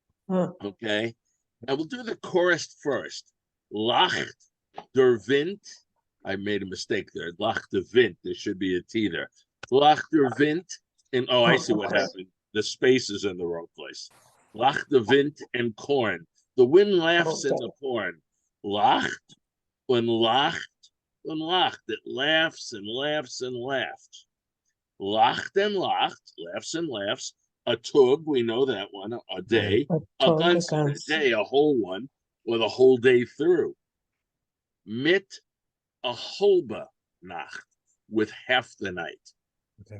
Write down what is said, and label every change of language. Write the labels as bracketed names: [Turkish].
[English] Okay, and we'll do the chorus first. [Yiddish] Lacht der Wind. [English] I made a mistake there. Lacht der Wind. There should be a T there. [Yiddish] Lacht der Wind. [English] And I see what happened. The space is in the wrong place. [Yiddish] Lacht der Wind [English] and corn. The wind laughs in the corn. [Yiddish] Lacht und lacht und lacht. [English] It laughs and laughs and laughs. [Yiddish] Lacht and lacht. [English] Laughs and laughs. [Yiddish] A tug, [English] we know that one. A day. [Yiddish] A ganze [English] day, a whole one, or the whole day through. [Yiddish] Mit a halbe Nacht, [English] with half the night. Okay.